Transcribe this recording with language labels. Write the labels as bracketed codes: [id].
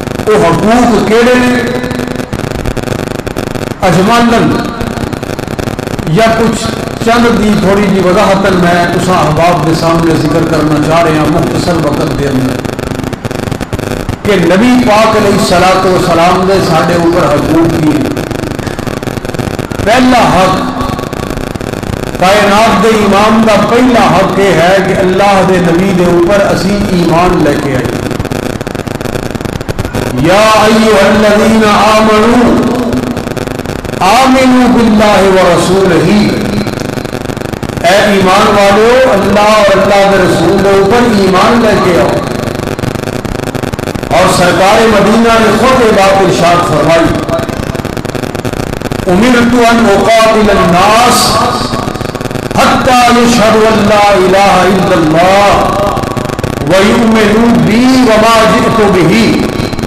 [pa] وہ حقوق کیڑے نے اجمالن یا کچھ چند دی تھوڑی جی وضاحت میں اس احباب کے سامنے ذکر کرنا چاہ رہے ہیں مختصر وقت دے اندر کہ نبی پاک علیہ الصلوۃ والسلام نے ساڈے اوپر حقوق کیے. پہلا حق کائنات دے امام دا پہلا حق یہ ہے کہ اللہ دے نبی دے اوپر اسی ایمان لے کے آئے. [ar] یا ایھا الذین آمنوا آمنوا باللہ ورسولہ، [ur] اے ایمان والو اللہ اور اللہ کے رسول کے اوپر ایمان لے کے آؤ. اور سرکار مدینہ نے خود یہ بات ارشاد فرمائی [ar] امرت ان اقاتل الناس حتی یشہدوا ان لا الہ الا اللہ ویؤمنوا بی وما جئت بہ.